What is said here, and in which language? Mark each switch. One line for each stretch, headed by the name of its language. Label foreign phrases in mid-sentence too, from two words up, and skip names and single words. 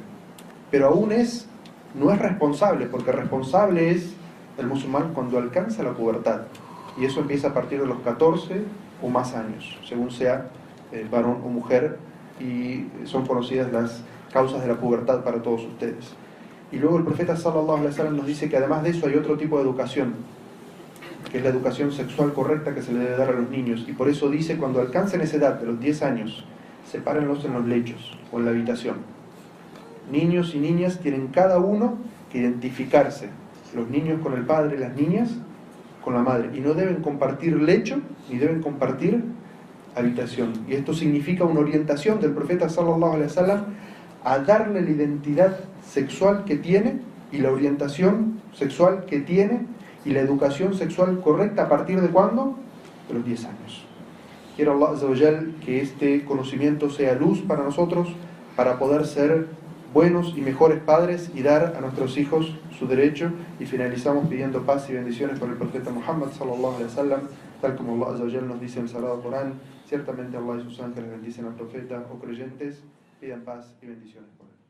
Spanish: Pero aún no es responsable, porque responsable es el musulmán cuando alcanza la pubertad, y eso empieza a partir de los 14 o más años, según sea varón o mujer, y son conocidas las causas de la pubertad para todos ustedes. Y luego el profeta
Arabic: صلى الله عليه وسلم
Spanish: nos dice que además de eso hay otro tipo de educación, que es la educación sexual correcta que se le debe dar a los niños, y por eso dice: cuando alcancen esa edad de los 10 años, sepárenlos en los lechos o en la habitación. Niños y niñas tienen cada uno que identificarse, los niños con el padre, las niñas con la madre, y no deben compartir lecho ni deben compartir habitación. Y esto significa una orientación del profeta
Arabic: صلى الله عليه وسلم
Spanish: a darle la identidad sexual que tiene, y la orientación sexual que tiene, y la educación sexual correcta. ¿A partir de cuándo? De los 10 años. Quiero
Arabic: الله عز وجل
Spanish: que este conocimiento sea luz para nosotros, para poder ser buenos y mejores padres y dar a nuestros hijos su derecho. Y finalizamos pidiendo paz y bendiciones por el profeta Muhammad
Arabic: صلى الله عليه وسلم,
Spanish: tal como
Arabic: الله عز وجل
Spanish: nos dice en el Sagrado Corán: ciertamente Allah y sus ángeles bendicen al profeta. O creyentes, pidan paz y bendiciones por él.